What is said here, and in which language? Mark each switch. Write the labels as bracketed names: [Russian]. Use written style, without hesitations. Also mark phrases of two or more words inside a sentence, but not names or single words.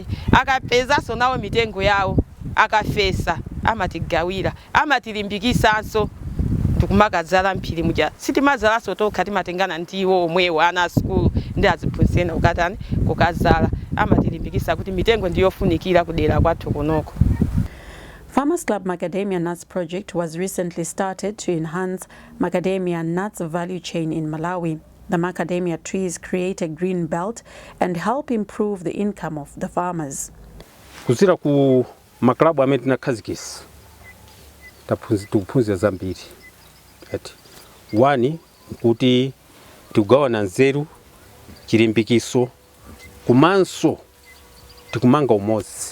[Nyanja] Akapezaso nawo mitengo yawo akafesa amatigawira, amatilimbikisanso tikumakazala mphiri muja sitimazalaso tokha timatengana ndiwo omwewo ana a school ndi aziphunzitsi ukatani kukazala amatilimbikisa kuti mitengo ndiyofunikira kudera kwathu kunoko. [English] Farmers Club Macadamia Nuts project was recently started to enhance macadamia nuts value chain in Malawi. The macadamia trees create a green belt and help improve the income of the farmers. [Nyanja] Kuzira ku maklabu amene tinakhazikisa tikuphunzira zambiri. One kuti tikugawana nzeru, chilimbikiso, kumanso tikumanga umodzi.